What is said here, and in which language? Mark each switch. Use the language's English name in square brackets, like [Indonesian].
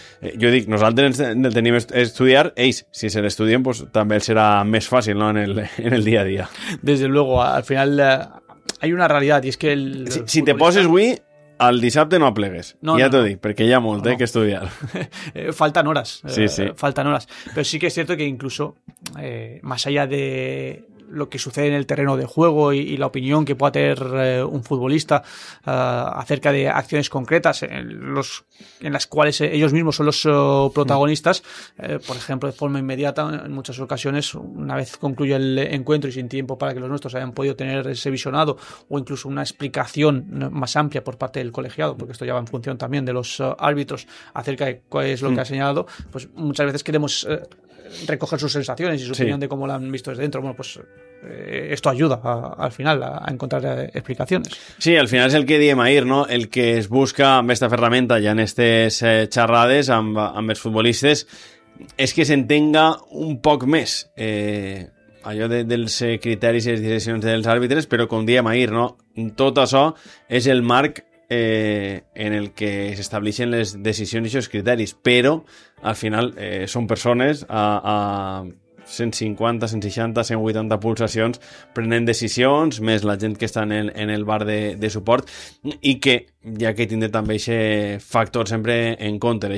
[Catalan] Jo dic, nosaltres el tenim a estudiar, ells, si se l'estudien, pues, també els serà més fàcil, no?, en el dia a dia. [Spanish] Des de luego, [Catalan] al final, hay una realitat, i és que si te poses avui, el dissabte no aplegues. No, ja no, t'ho dic, perquè hi ha molt, que estudiar. Falten hores. Sí, sí. Falten hores. Però sí que és [Spanish] cierto que incluso, más allá de lo que sucede en el terreno de juego y la opinión que pueda tener un futbolista acerca de acciones concretas en las cuales ellos mismos son los protagonistas, por ejemplo, de forma inmediata, en muchas ocasiones, una vez concluye el encuentro y sin tiempo para que los nuestros hayan podido tener ese visionado o incluso una explicación más amplia por parte del colegiado, porque esto ya va en función también de los árbitros acerca de cuál es lo que ha señalado, pues muchas veces queremos recoger sus sensaciones y su opinión de cómo lo han visto desde dentro. Bueno, pues esto ayuda al final a encontrar explicaciones. [Catalan] Sí, al final es el que diem ahir, ¿no? El que es busca amb esta ferramenta ya en estes xerrades amb els futbolistes és que s'entenga un poc més allò dels criteris i les direccions dels àrbitres, però com diem ahir, ¿no?, tot això és el marc en el que s'estableixen les decisions i els criteris, però al final són persones a 150, 160, 180 pulsacions prenent decisions, més la gent que està en el bar de suport, i que ja que tindrà també aquest factor sempre en compte.